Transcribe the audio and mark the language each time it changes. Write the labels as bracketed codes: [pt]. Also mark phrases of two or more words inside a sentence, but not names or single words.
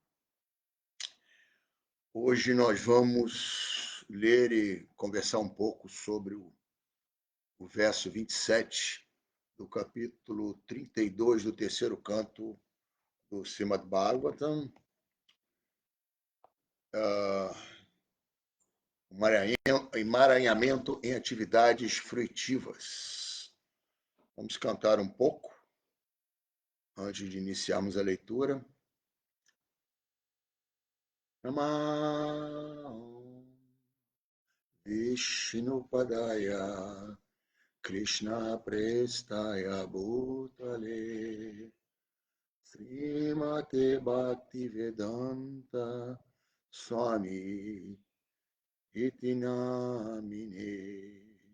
[pt] Hoje nós vamos ler e conversar um pouco sobre o verso 27 do capítulo 32 do terceiro canto do Srimad Bhagavatam. Emaranhamento em atividades fruitivas. Vamos cantar um pouco antes de iniciarmos a leitura. [sa] Namah Vishnupadaya Krishna Prestaya Bhutale Srimate Bhaktivedanta Swami Iti Namine